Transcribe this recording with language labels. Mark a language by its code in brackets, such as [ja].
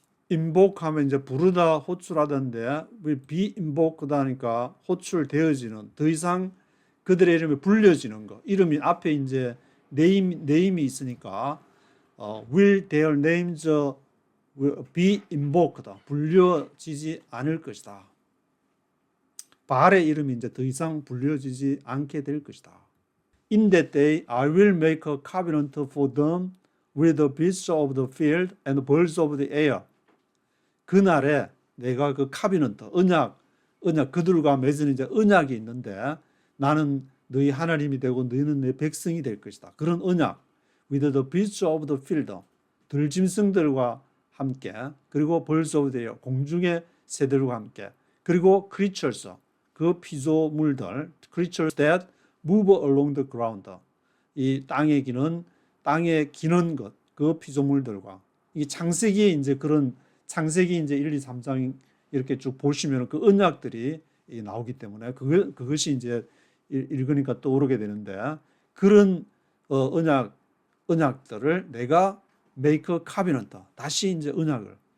[ko] invoke하면 이제 부르다 호출하던데 [en] will be invoked [ko] 하니까 호출되어지는 더 이상 그들의 이름이 불려지는 거. 이름이 앞에 이제 네임이 있으니까 [en] will their names will be invoked. [ko] 불려지지 않을 것이다. 바알의 이름이 이제 더 이상 불려지지 않게 될 것이다. [en] In that day I will make a covenant for them with the beasts of the field and the birds of the air. [ko] 그날에 내가 그 카비넌트 언약 그들과 맺은 이제 언약이 있는데 나는 너희 하나님이 되고 너희는 내 백성이 될 것이다. 그런 언약. [en] With the beasts of the field. [ko] 들짐승들과 함께, 그리고 [en] birds of the air. [ko] 공중의 새들과 함께, 그리고 creatures. 그 피조물들. [en] creatures that move along the ground. [ko] 이 땅에 기는 것. 그 피조물들과. 이 창세기에 이제 그런 창세기 이제 1, 2, 3장 이렇게 쭉 보시면 그 언약들이 나오기 때문에 그것이 이제 읽으니까 떠오르게 되는데, 그런 언약들을 내가 [en] make a covenant, [ko] 다시 이제 언약을.